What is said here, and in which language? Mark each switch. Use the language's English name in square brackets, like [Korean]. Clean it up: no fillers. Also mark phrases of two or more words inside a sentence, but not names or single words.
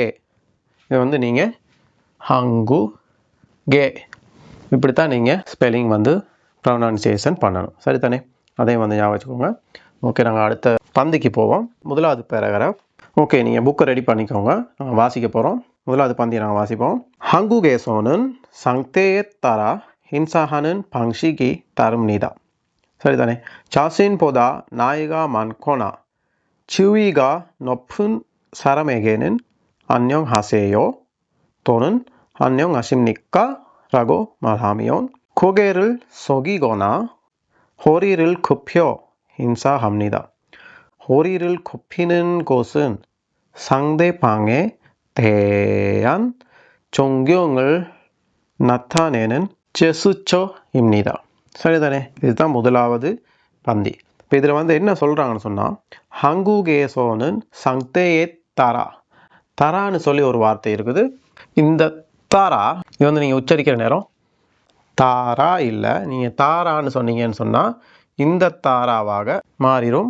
[Tamil] இது வந்து நீங்கள் ஹங்கு கே இப்படித்தான் நீங்கள் ஸ்பெல்லிங் வந்து ப்ரொனன்சியேஷன் பண்ணணும். சரிதானே? அதையும் வந்து ஞாபகம் வச்சுக்கோங்க. ஓகே, நாங்கள் அடுத்த பந்திக்கு போவோம். முதலாவது பேராகிராஃப். ஓகே, நீங்கள் புக்கை ரெடி பண்ணிக்கோங்க. நாங்கள் வாசிக்க போகிறோம். முதலாவது பந்தியை நாங்கள் வாசிப்போம். [Korean] 한국에서는 상태에 따라 행사하는 방식이 다릅니다. [Tamil] சரிதானே? [Korean] 자신보다 나이가 많거나 지위가 높은 사람에게는 안녕하세요 또는 안녕하십니까 라고 말하면 고개를 숙이거나 허리를 굽혀 인사합니다. 허리를 굽히는 것은 상대방에 대한 존경을 나타내는 제스처입니다. [Tamil] சரிதானே? இதுதான் முதலாவது பந்தி. இப்போ இதில் வந்து என்ன சொல்கிறாங்கன்னு சொன்னால், [Korean] 한국에서는 상태에 따라. [Tamil] தாரான்னு சொல்லி ஒரு வார்த்தை இருக்குது. இந்த தாரா இது வந்து நீங்கள் உச்சரிக்கிற நேரம் தாரா இல்லை, நீங்கள் தாரான்னு சொன்னீங்கன்னு சொன்னால் இந்த தாராவாக மாறிடும்.